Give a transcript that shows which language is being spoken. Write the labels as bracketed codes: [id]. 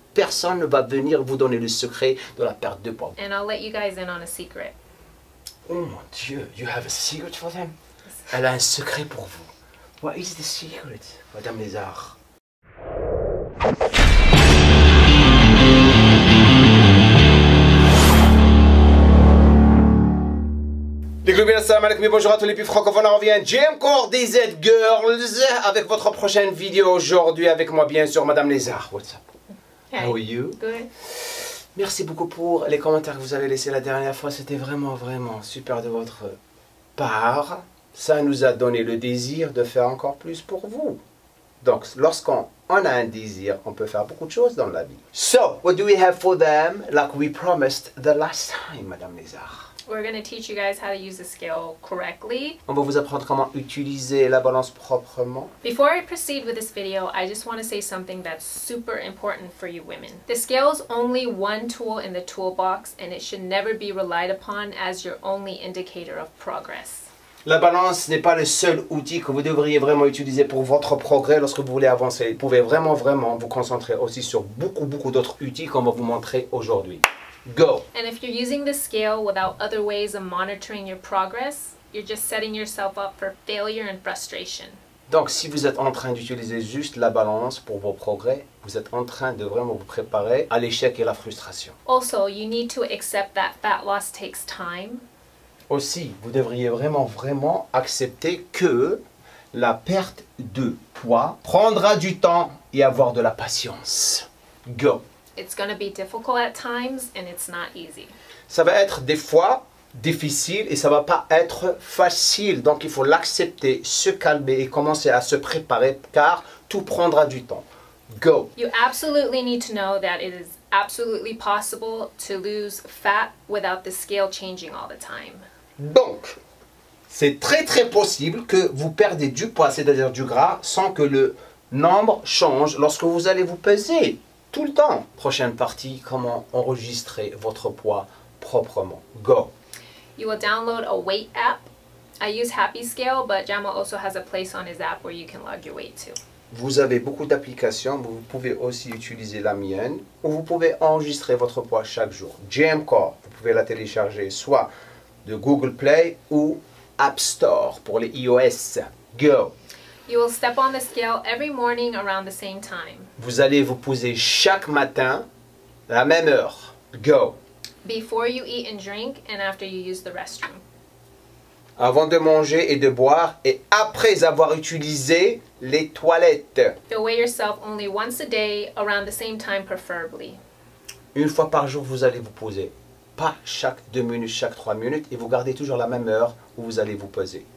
[fr] personne ne va venir vous donner le secret de la perte de poids. [en] And I'll let you guys in on a secret. [fr] Oh mon Dieu, [en] you have a secret for them? [fr] Elle a un secret pour vous. [en] What is the secret, Madame Lézard? [fr] Les globines, [ar] assalamu alaikum, [fr] bonjour à tous les plus francophones, on revient Jamcore DZ Girls avec votre prochaine vidéo aujourd'hui avec moi bien sûr Madame Lézard. [en] What's up? Hey. How are you? Good. [fr] Merci beaucoup pour les commentaires que vous avez laissés la dernière fois, c'était vraiment super de votre part. Ça nous a donné le désir de faire encore plus pour vous. Donc lorsqu'on a un désir, on peut faire beaucoup de choses dans la vie. [en] So, what do we have for them like we promised the last time, Madame Lézard? We're going to teach you guys how to use the scale correctly. [fr] On va vous apprendre comment utiliser la balance proprement. [en] Before I proceed with this video, I just want to say something that's super important for you women. The scale is only one tool in the toolbox and it should never be relied upon as your only indicator of progress. [fr] La balance n'est pas le seul outil que vous devriez vraiment utiliser pour votre progrès lorsque vous voulez avancer. Vous pouvez vraiment vous concentrer aussi sur beaucoup d'autres outils qu'on va vous montrer aujourd'hui. [en] Go! And if you're using the scale without other ways of monitoring your progress, you're just setting yourself up for failure and frustration. [fr] Donc, si vous êtes en train d'utiliser juste la balance pour vos progrès, vous êtes en train de vraiment vous préparer à l'échec et la frustration. [en] Also, you need to accept that fat loss takes time. [fr] Aussi, vous devriez vraiment accepter que la perte de poids prendra du temps et avoir de la patience. [en] Go! It's going to be difficult at times and it's not easy. [fr] Ça va être des fois difficile et ça va pas être facile. Donc il faut l'accepter, se calmer et commencer à se préparer car tout prendra du temps. [en] Go! You absolutely need to know that it is absolutely possible to lose fat without the scale changing all the time. [fr] Donc, c'est très possible que vous perdez du poids, c'est-à-dire du gras, sans que le nombre change lorsque vous allez vous peser. Tout le temps. Prochaine partie, comment enregistrer votre poids proprement. [en] Go! You will download a weight app. I use Happy Scale, but Jamal also has a place on his app where you can log your weight too. [fr] Vous avez beaucoup d'applications, vous pouvez aussi utiliser la mienne, ou vous pouvez enregistrer votre poids chaque jour. Jamcore, vous pouvez la télécharger soit de Google Play ou App Store pour les iOS. [en] Go! You will step on the scale every morning around the same time. [fr] Vous allez vous poser chaque matin à la même heure. [en] Go! Before you eat and drink and after you use the restroom. [fr] Avant de manger et de boire et après avoir utilisé les toilettes. [en] You'll weigh yourself only once a day around the same time preferably. [fr] Une fois par jour, vous allez vous poser. Pas chaque 2 minutes, chaque 3 minutes et vous gardez toujours la même heure où vous allez vous peser.